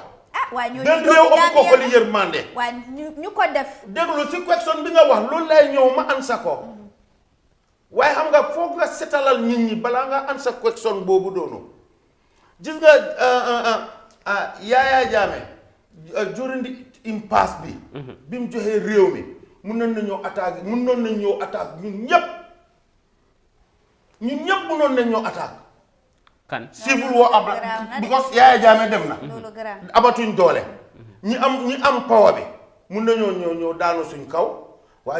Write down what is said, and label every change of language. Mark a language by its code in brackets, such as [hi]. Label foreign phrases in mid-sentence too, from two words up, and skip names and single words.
[wo] waaye ñooñu benn réew ëpp ko xoli yërmande waaye ñu ko def déglu si question bi nga wax loolu lay ñëw ma ansa ko waaye xam nga foog nga setalal nit ñi balaa nga ansa question boobu doonu gis nga Yahya Jammeh [en] during the impasse [wo] bi mu joxee réew mi mun nañ ñoo attaque ñun ñëpp munoon nañ ñoo attaque kan [en] civil war [wo] am because Yahya Jammeh dem na abatuñ doole ñi am power bi mun nañoo ñëw daanu suñ kaw waaye